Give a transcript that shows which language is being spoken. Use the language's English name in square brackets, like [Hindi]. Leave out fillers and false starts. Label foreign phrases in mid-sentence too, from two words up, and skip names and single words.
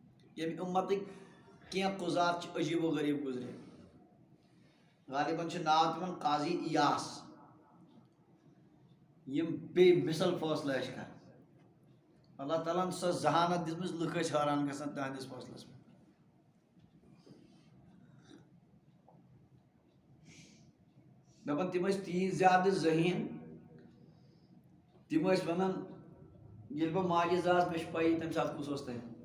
[Kashmiri] یم امتک کی قضات عجیب و غریب گزرے غالباً ناو تمن قاضی ایاس یم بے مثل فیصلہ کر اللہ تعالیٰ ہن سۄ ذہانت دِژمٕژ لُکھ ٲسۍ حٲران گژھان تہنٛدِس فٲصلس پٮ۪ٹھ دپان تِم ٲسۍ تیٖتۍ زیادٕ ذہیٖن تِم ٲسۍ ونان ییٚلہِ بہٕ ماجہِ زاس مےٚ چھِ پَیی تَمہِ ساتہٕ کُس اوس تَتہِ